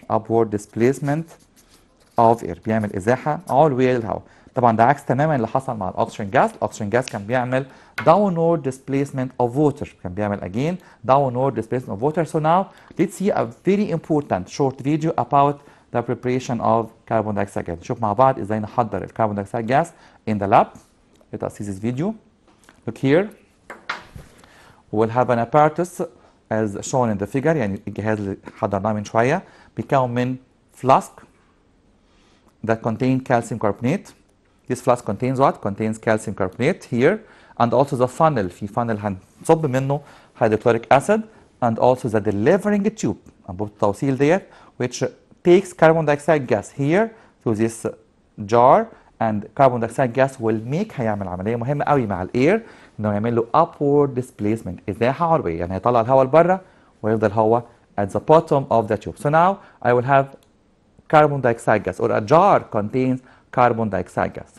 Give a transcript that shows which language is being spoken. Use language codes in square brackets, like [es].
[ar] upward displacement of air، بيعمل ازاحه علويه للهواء. طبعا ده عكس تماما اللي حصل مع الاكسجين جاز. الاكسجين جاز كان بيعمل downward displacement of water، كان بيعمل again downward displacement of water. [en] So now let's see a very important short video about the preparation of carbon dioxide gas. [ar] نشوف مع بعض ازاي نحضر الكربون دايوكسيد gas [en] in the lab. Let us see this video. Look here. We'll have an apparatus as shown in the figure. [ar] يعني الجهاز اللي حضرناه من شوية بيكون من [en] flask that contain calcium carbonate. This flask contains what? Contains calcium carbonate here, and also the funnel. [ar] في [en] funnel [ar] هنصب منه [en] hydrochloric acid, and also the delivering tube [ar] أنبوبة التوصيل ديت [en] which takes carbon dioxide gas here to this jar, and carbon dioxide gas will make [ar] هيعمل عملية مهمة قوي مع الاير انه يعمل له [en] upward displacement [ar] ازاحة علوية، يعني هيطلع الهواء لبره ويفضل هو [en] at the bottom of the tube. So now I will have carbon dioxide gas, or a jar contains carbon dioxide gas.